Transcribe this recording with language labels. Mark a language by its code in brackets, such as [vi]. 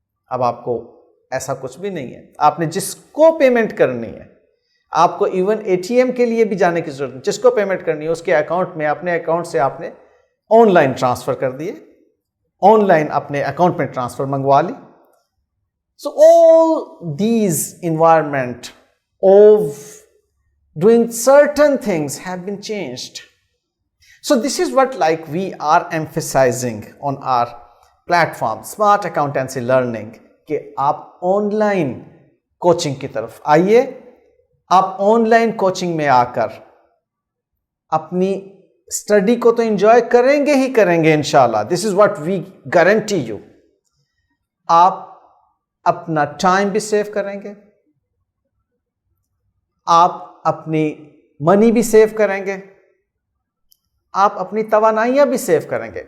[ur] اب آپ کو ایسا کچھ بھی نہیں ہے. آپ نے جس کو پیمنٹ کرنی ہے، آپ کو ایون اے ٹی ایم کے لیے بھی جانے کی ضرورت نہیں. جس کو پیمنٹ کرنی ہے اس کے اکاؤنٹ میں، اپنے اکاؤنٹ سے آپ نے آن لائن ٹرانسفر کر دیے، آن لائن اپنے اکاؤنٹ میں ٹرانسفر منگوا لی. [en] So all these environment of doing certain things have been changed. So this is what like we are emphasizing on our platform, Smart Accountancy Learning, [ur] کہ آپ on line coaching کی طرف آئیے. آپ آن لائن کوچنگ میں آ کر اپنی اسٹڈی کو تو انجوائے کریں گے ہی کریں گے انشاءاللہ. [en] This is what we guarantee you. [ur] آپ اپنا ٹائم بھی سیو کریں گے، آپ اپنی منی بھی سیو کریں گے، آپ اپنی توانائیاں بھی سیو کریں گے.